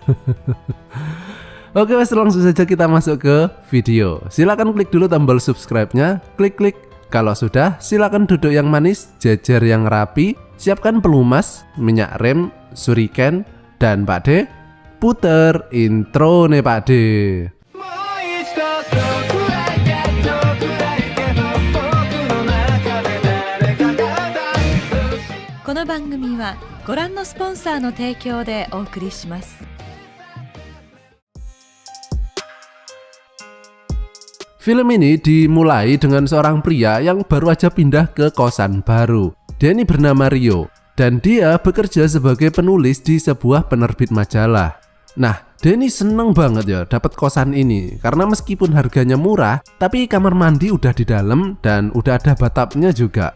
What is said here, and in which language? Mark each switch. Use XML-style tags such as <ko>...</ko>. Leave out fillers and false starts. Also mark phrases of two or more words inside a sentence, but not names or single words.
<id>Oke, langsung saja kita masuk ke video. Silahkan klik dulu tombol subscribe-nya, klik. Kalau sudah, silakan duduk yang manis, jejer yang rapi, siapkan pelumas, minyak rem, suriken, dan Pak De, puter intro nih Pak De.</id> <ja>この番組はご覧のスポンサーの提供でお送りします。</ja> <id>Film ini dimulai dengan seorang pria yang baru aja pindah ke kosan baru. Dia ini bernama Rio dan dia bekerja sebagai penulis di sebuah penerbit majalah. Nah, dia ini seneng banget ya dapat kosan ini karena meskipun harganya murah, tapi kamar mandi udah di dalam dan udah ada bathtubnya juga.</id>